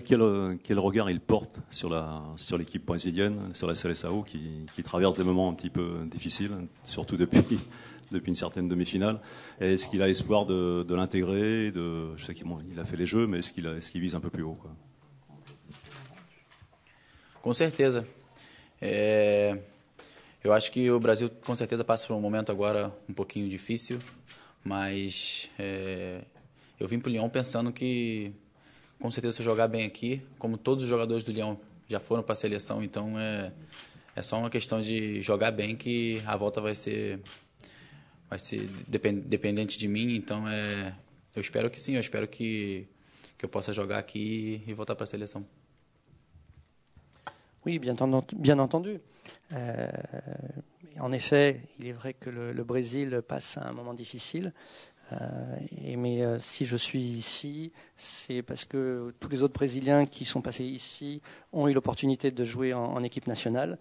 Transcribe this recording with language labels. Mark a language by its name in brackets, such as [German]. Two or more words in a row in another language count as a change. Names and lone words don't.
[French] Quel regard il porte sur l'équipe brésilienne, sur la Seleção qui traverse des moments un petit peu difficiles, surtout depuis une certaine demi-finale. Est-ce qu'il a espoir de l'intégrer? Je sais qu'il a fait les jeux, mais est-ce qu'il vise un peu plus haut, quoi? [Portuguese] Com certeza. Eu acho que o Brasil com certeza passa por um momento agora um pouquinho difícil, mas eu vim para o Lyon pensando que com certeza se eu jogar bem aqui, como todos os jogadores do Lyon já foram para a seleção, então é só uma questão de jogar bem que a volta vai ser dependente de mim. Então eu espero que sim, eu espero que eu possa jogar aqui e voltar para a seleção. [French] Oui, bien entendu. En effet, il est vrai que le Brésil passe un moment difficile. Mais si je suis ici, c'est parce que tous les autres Brésiliens qui sont passés ici ont eu l'opportunité de jouer en équipe nationale.